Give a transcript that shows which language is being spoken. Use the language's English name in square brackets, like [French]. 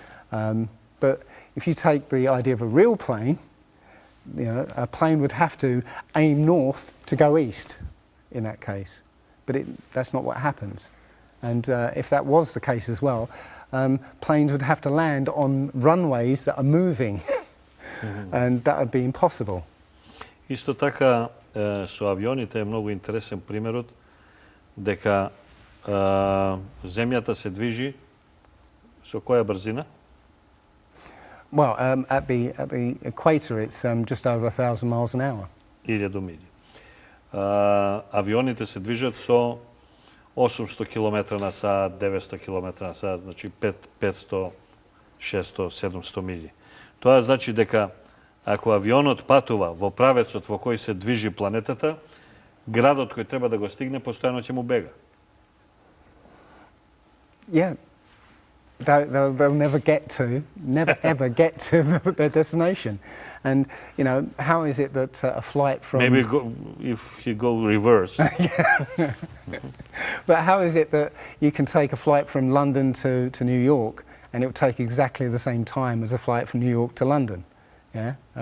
[English] But if you take the idea of a real plane, a plane would have to aim north to go east in that case. But that's not what happens. And if that was the case as well, planes would have to land on runways that are moving, and that would be impossible. [Macedonian] Исто така со авионите е многу интересен примерот дека земјата се движи со која брзина? [English] Well, at the equator, it's just over 1,000 miles an hour. [Macedonian] 1000 милји. Авионите се движат со 800 км на сат, 900 км на сат, значи 500, 600, 700 милји. Тоа значи дека ако авионот патува во правецот во кој се движи планетата, градот кој треба да го стигне постојано ќе му бега. [English] Yeah. They'll never ever get to their destination. And, how is it that a flight from... Maybe if you go reverse. But how is it that you can take a flight from London to New York and it will take exactly the same time as a flight from New York to London? Yeah?